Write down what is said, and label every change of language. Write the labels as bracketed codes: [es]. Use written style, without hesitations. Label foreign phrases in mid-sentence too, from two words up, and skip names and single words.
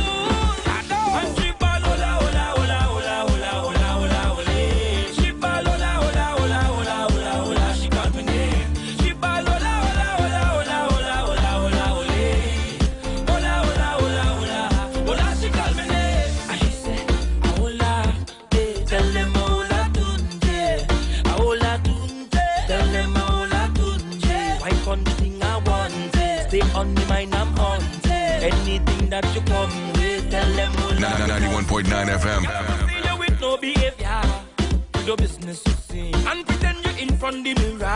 [en] I know. And she ball, [es] hola, hola, hola, hola, hola, hola, hola, hola. [en] She ball, [es] hola, hola, hola, hola, hola, hola. [en] She called me name. She ball, [es] hola, hola, hola, hola, hola, hola, hola, hola. Hola, hola, hola, hola, hola. [en] She called me name. And she said, hola, tell them hola tunje, hola tunje, tell them hola tunje. Wipe on the thing I want, stay on the mind I'm on. Anything that you come with, tell them hola. 91.9 FM. See you with no behavior, do your business you see, and pretend you're in front the mirror.